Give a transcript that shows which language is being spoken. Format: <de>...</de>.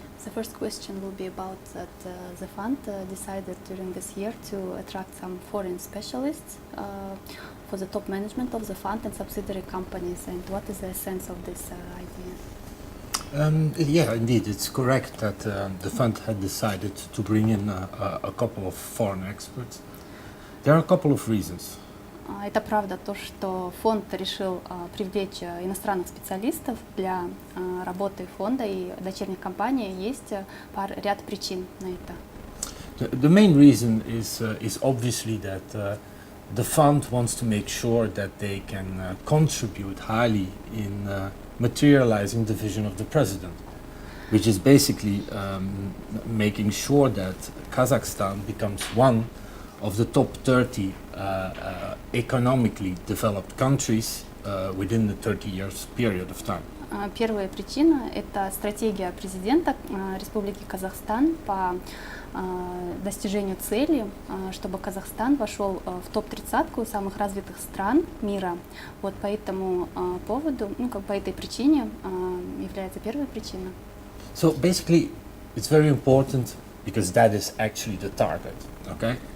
<en>The first question will be about that the fund decided during this year to attract some foreign specialists for the top management of the fund and subsidiary companies. And what is the essence of this idea? Yeah, indeed, it's correct that the fund had decided to bring in a couple of foreign experts. There are a couple of reasons.</en> <ru>Это правда то, что фонд решил привлечь иностранных специалистов для работы фонда и дочерних компаний. Есть ряд причин на это.</ru> <en>The main reason is obviously that the fund wants to make sure that they can contribute highly in materializing the vision of the president, which is basically making sure that Kazakhstan becomes one of the top 30 economically developed countries within the 30 years period of time.</en> <ru>Первая причина – это стратегия президента Республики Казахстан по достижению цели, чтобы Казахстан вошел в топ-30 самых развитых стран мира. Вот по этому поводу, по этой причине является первая причина.</ru> <en>So basically, it's very important because that is actually the target. Okay.</en>